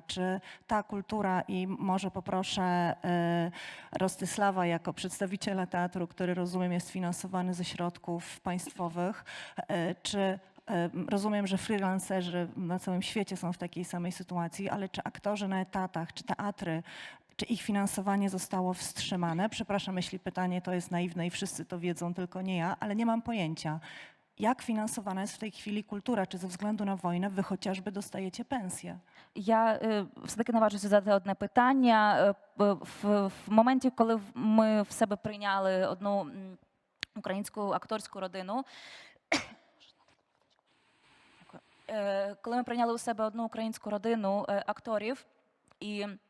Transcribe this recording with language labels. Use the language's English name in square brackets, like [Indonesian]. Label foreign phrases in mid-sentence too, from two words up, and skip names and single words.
[Polish] Czy ta kultura, i może poproszę Rostysława jako przedstawiciela teatru, który rozumiem jest finansowany ze środków państwowych, czy rozumiem, że freelancerzy na całym świecie są w takiej samej sytuacji, ale czy aktorzy na etatach, czy teatry, czy ich finansowanie zostało wstrzymane? Przepraszam, jeśli pytanie to jest naiwne i wszyscy to wiedzą, tylko nie ja, ale nie mam pojęcia. Jak finansowana jest w tej chwili kultura? Чи ze względu na wojnę wy chociażby dostajecie pensję? [Ukrainian] Я все-таки наважуся задати одне питання. В моменті, коли ми в себе прийняли одну українську акторську родину, коли ми прийняли у себе одну українську родину акторів, і